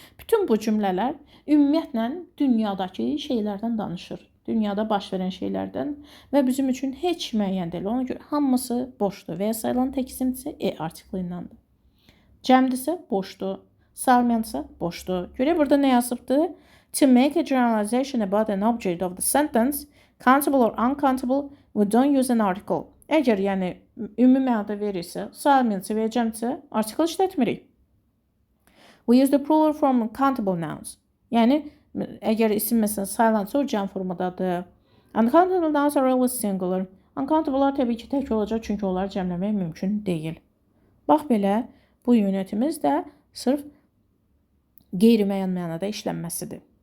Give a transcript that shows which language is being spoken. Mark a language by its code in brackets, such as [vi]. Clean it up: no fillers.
[az] Bütün bu cümlələr ümumiyyətlə dünyadakı şeylərdən danışır. Dünyada baş verən şeylərdən və bizim üçün heç müəyyən deyil. Ona görə hamısı boşdur və ya sayılan tək isim isə artiklı iləndir. Cəmdirsə boşdur. Sayılmayansa boşdur. Görək burada nə yazıbdır? [en] To make a generalization about an object of the sentence, countable or uncountable, we don't use an article. [az] Əgər yəni ümumi mənada verirsə, sayılmayansa və ya cəmdirsə article işlətmirik. [en] We use the plural form countable nouns. [az] Yəni əgər isim məsələn sayılansa o cəm formadadır. [en] Uncountable nouns are always singular. [az] Uncountable'lar təbii ki tək olacaq çünki onları cəmləmək mümkün deyil. Bax belə bu unitimiz də sırf qeyri-müəyyən mənada işlənməsidir.